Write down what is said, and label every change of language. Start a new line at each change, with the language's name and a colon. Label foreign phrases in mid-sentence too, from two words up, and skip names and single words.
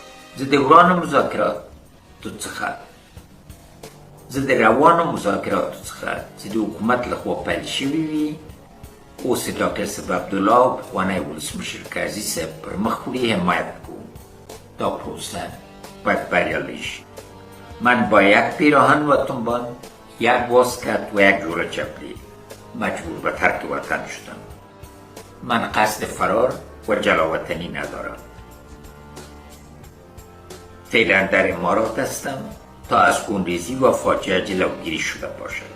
Pashto: زه د روانو مذاکراتو څخه چې د حکومت لخوا پیل شوي وي، اوس د ډاکټر صاحب عبدالله او پخوانی ولسمشر کرزي صاحب پر مخ وړي حمایت کوم. دا پروسه باید بریالی شي.
Persian: من با یک پیراهن و تنبان، یک واسکت و یک جوره چپلی مجبور به ترک وطن شدم. من قصد فرار و جلاوطنی ندارم. فعلا در امارات هستم تا از خونریزی و فاجعه جلوگیری شده باشد.